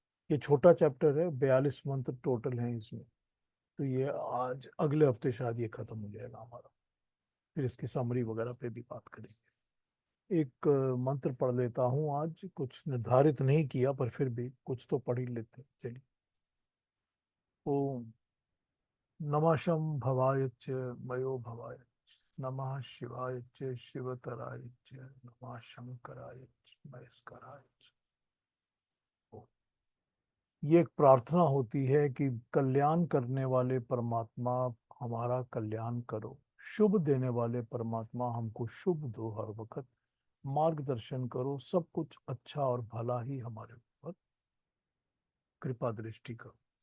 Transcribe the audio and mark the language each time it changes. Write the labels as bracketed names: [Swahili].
[Hindi] ये छोटा चैप्टर है, 42 मंत्र टोटल हैं इसमें। तो ये आज अगले हफ्ते शायद ये खत्म हो जाएगा हमारा। फिर इसकी समरी वगैरह पे भी बात करेंगे। एक मंत्र पढ़ लेता हूँ। आज कुछ निर्धारित नहीं किया पर फिर भी कुछ तो पढ़ ही लेते हैं। चलिए। [Sanskrit] ओम नमः शं भवाय च मयो भवाय नमः शिवाय च शिवतराय च नमः शंकराय च महेश्वराय च। [Hindi] ये एक प्रार्थना होती है कि कल्याण करने वाले परमात्मा हमारा कल्याण करो, शुभ देने वाले परमात्मा हमको शुभ दो, हर वक्त मार्गदर्शन करो, सब कुछ अच्छा और भला ही हमारे ऊपर कृपा दृष्टि करो।